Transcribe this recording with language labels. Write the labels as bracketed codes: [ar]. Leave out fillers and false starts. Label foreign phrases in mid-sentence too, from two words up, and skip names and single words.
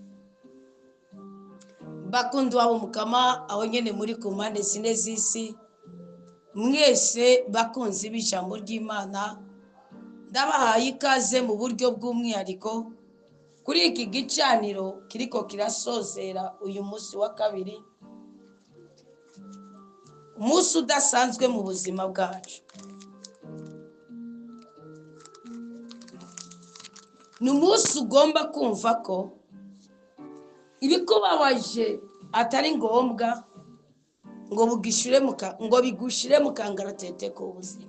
[rn] bakundwa b'umukama aho nyene muri ku mpande zine z'isi, mwese bakunzi b'ijambo ry'Imana, ndabahaye ikaze mu buryo bw'umwihariko kuri iki gicaniro kiriko kirasozera uyu munsi wa kabiri, umunsi udasanzwe mu buzima bwacu. ni umunsi ugomba kumva ko ibikubabaje atari ngombwa ngo bigushire mu kangaratete k'ubuzima.